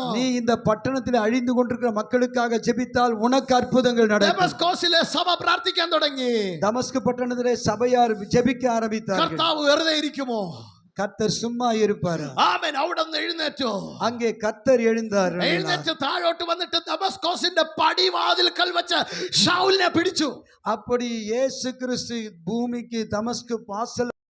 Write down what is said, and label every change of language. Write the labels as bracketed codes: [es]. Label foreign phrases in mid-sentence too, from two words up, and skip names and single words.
[ta] நீ இந்த பட்டணத்தில் அழிந்து கொண்டிருக்கிற மக்களுக்காக ஜெபித்தால் உனக்கு அற்புதங்கள் நடக்கும். [ml] ദമസ്കോസിലെ സഭ പ്രാർത്ഥിക്കാൻ തുടങ്ങി. [ta] தமஸ்கு பட்டணத்திலே சபையார் ஜெபிக்க ஆரம்பித்தார்கள். [ml] കർത്താവ് വെറുതെ ഇരിക്കുമോ? [ta] கர்த்தர் சும்மா இருப்பார். [ml] ആമേൻ. അവിടെ നിന്ന് എഴുന്നേറ്റു. [ta] அங்கே கர்த்தர் எழுந்தார். [ml] എഴുന്നേറ്റ് താഴോട്ട് വന്നിട്ട് ദമസ്കോസിന്റെ പടിവാതിൽക്കൽ വെച്ച് ശൗലിനെ പിടിച്ചു. [ta] அப்படி இயேசு கிறிஸ்து பூமிக்கு தமஸ்கு வாசல்